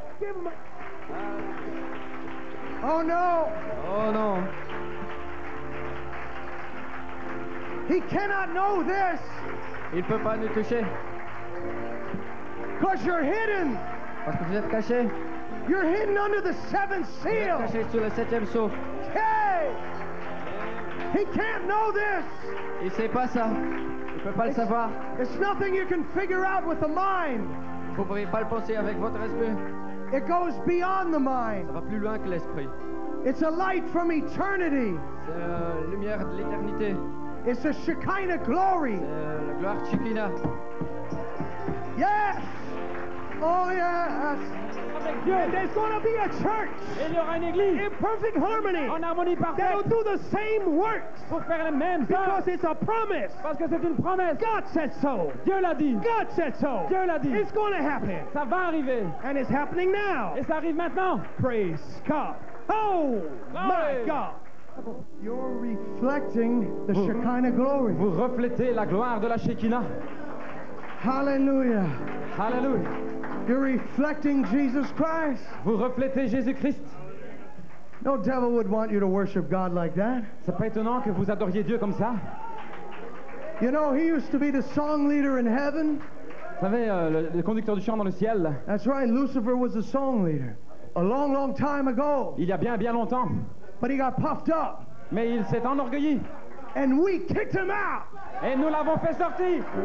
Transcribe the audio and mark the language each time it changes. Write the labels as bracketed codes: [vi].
[en] Give him Oh no. [fr] Oh non. [en] He cannot know this [fr] Il ne peut pas nous toucher [en] because you're hidden. [fr] parce que vous êtes cachés. [en] You're hidden under the seventh [fr] Vous êtes [en] seal. [fr] cachés sous le 7e sceau. [en] Hey! He can't know this. [fr] Il ne sait pas ça. Il ne peut pas le savoir. [en] It's nothing you can figure out with the mind. [fr] Vous ne pourriez pas le penser avec votre esprit. [en] It goes beyond the mind. [fr] Ça va plus loin que l'esprit. [en] It's a light from eternity. [fr] C'est la lumière de l'éternité. [en] It's a Shekinah glory. [fr] C'est la gloire Shekinah. [en] Yes. Oh, yes. [fr] Avec Dieu. [en] And there's going to be a church [fr] Et il y aura une église [en] in perfect harmony [fr] en harmonie [en] that'll [fr] parfaite [en] do the same works [fr] pour faire les mêmes œuvres. [en] because it's a promise. [fr] Parce que c'est une promesse. [en] God said so. [fr] Dieu l'a dit. [en] God said so. [fr] Dieu l'a dit. [en] It's going to happen. [fr] Ça va arriver. [en] And it's happening now. [fr] Et ça arrive maintenant. [en] Praise God. Oh, my Glory. God. You're reflecting the Shekinah glory. [fr] Vous reflétez la gloire de la Shekinah. [en] Hallelujah. [fr] Alléluia. [en] You're reflecting Jesus Christ. [fr] Vous reflétez Jésus-Christ. [en] No devil would want you to worship God like that. [fr] C'est pas étonnant que vous adoriez Dieu comme ça. [en] You know, he used to be the song leader in heaven. [fr] Vous savez, le conducteur du chant dans le ciel, [en] That's right, Lucifer was the song leader a long, long time ago. [fr] il y a bien longtemps. [en] But he got puffed up, [fr] Mais il s'est enorgueilli. [en] and we kicked him out. [fr] Et nous l'avons fait sortir.